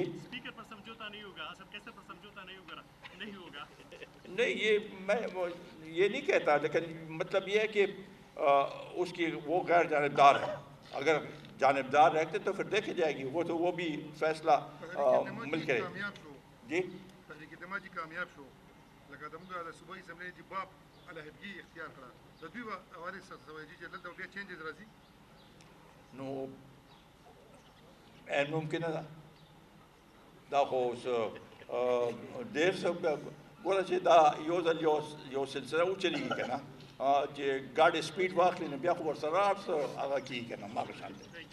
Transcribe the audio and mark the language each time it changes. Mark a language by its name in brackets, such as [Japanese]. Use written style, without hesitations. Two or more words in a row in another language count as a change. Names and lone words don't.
[Urdu] اسپیکر پر سمجھوتہ نہیں ہوگا، سر کیسے پر سمجھوتہ نہیں ہوگا? نہیں ہوگا. نہیں، یہ میں یہ نہیں کہتا، لیکن مطلب یہ ہے کہ اس کی وہ غیر جانبدار ہے. اگر جانبدار رہتے تو پھر دیکھی جائے گی، وہ بھی فیصلہ مل کے. جی, [Pashto] تحریک اعتماد چې کامیاب شو لکه د موږ د صوبایي اسمبلی چې باب علیحدګي اختیار کړه د دوی حوالې سره سوي چې دلته بیا چینجز راځي نو عین ممکن ده دا خو اوس ډېر څه ګوره چې دا یو ځل یو سلسله وچلېږي که نه چې ګاډي سپیډ واخلي نو بیا خو ورسره هغه کېږي که نه هماغه شان دی.